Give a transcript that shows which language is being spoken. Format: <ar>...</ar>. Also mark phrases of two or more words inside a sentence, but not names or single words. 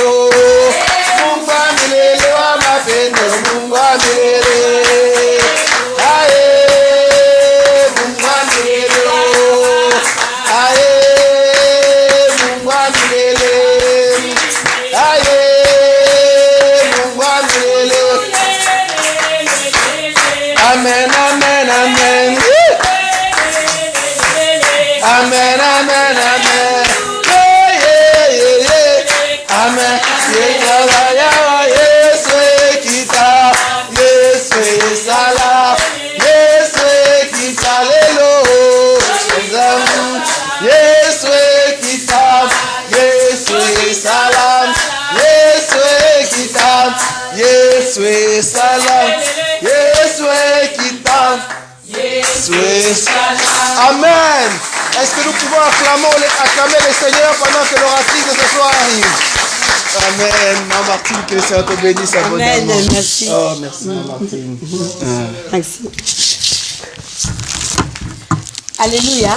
<sw>Mungu wa milele wa mapendo, Mungu wa milele. Aye, Mungu wa milele. Aye, Mungu wa milele. Aye, Mungu wa milele. Amen, amen, amen. Amen, amen, amen. Yeah, yeah, yeah, yeah. Amen. Yeah, yeah,</sw> <ln>Yesu ekita, Yesu esala, Yesu ekita lelo. Yesu ekita, Yesu esala, Yesu ekita, Yesu esala, Yesu ekita, Yesu esala. Amen.</ln> <fr>Est-ce que nous pouvons acclamer le Seigneur pendant que l'oratrice de ce soir arrive? Amen. Maman Martine, que le Seigneur te bénisse abondamment. Amen, merci. Oh, merci, Maman Martine. Merci. Alléluia.</fr>